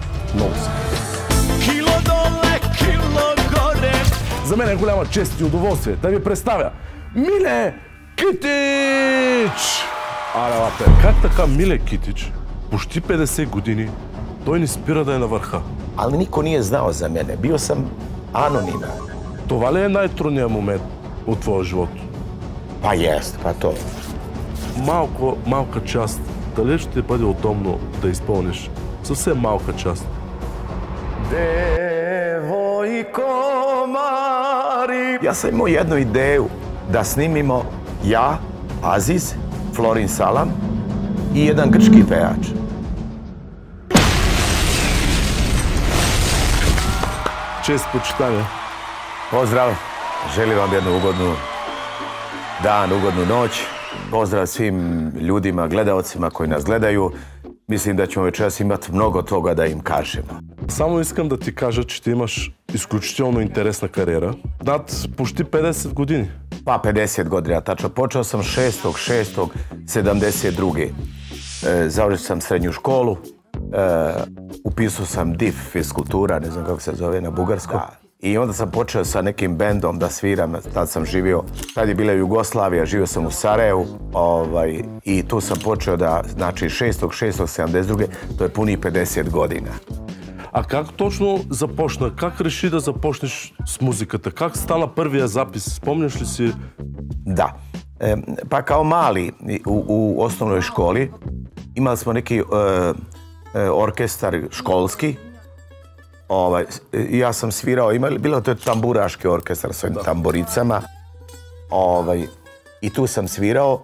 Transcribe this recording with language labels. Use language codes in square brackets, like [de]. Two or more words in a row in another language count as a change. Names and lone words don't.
[bg] Много са. За мен е голяма чест и удоволствие да ви представя Миле Китич! Как така Миле Китич, почти 50 години, той не спира да е на върха? [sr] Ali niko nije znao za mene. Bio sam anoniman. [bg] Това ли е най-трудният момент от твоя живот? [sr] Pa jest, pa to. [bg] Малка част. Дали ще бъде удобно да изпълниш? Съвсем малка част. [sr] Ja sam imao jednu ideju da snimimo ja, Aziz, Florin Salam i jedan grčki pejač. Čest počitanje. Pozdrav, želim vam jednu ugodnu dan, ugodnu noć. Pozdrav svim ljudima, gledaocima koji nas gledaju. Mislim da ćemo večeras imati mnogo toga da im kažemo. [bg] Само искам да ти кажа, че ти имаш изключително интересна кариера. Над почти 50 години. [sr] Pa 50 godina, tačno. Počeo sam 6.6.72. Završio sam srednju školu. Upisao sam DIF, fiskultura, ne znam kako se zove na bugarskom. I onda sam počeo sa nekim bendom da sviram, tad sam živio, tad je bila Jugoslavija, živio sam u Sarajevu i tu sam počeo da, znači 6.6.72, to je punih 50 godina. [bg] А как точно започна? Как реши да започнеш с музиката? Как стана първия запис? Спомняш ли си? [sr] Da. Pa kao mali u osnovnoj školi imali smo neki orkestar školski. Ja sam svirao, bilo to je tamburaški orkestar s ovim tamburicama. I tu sam svirao.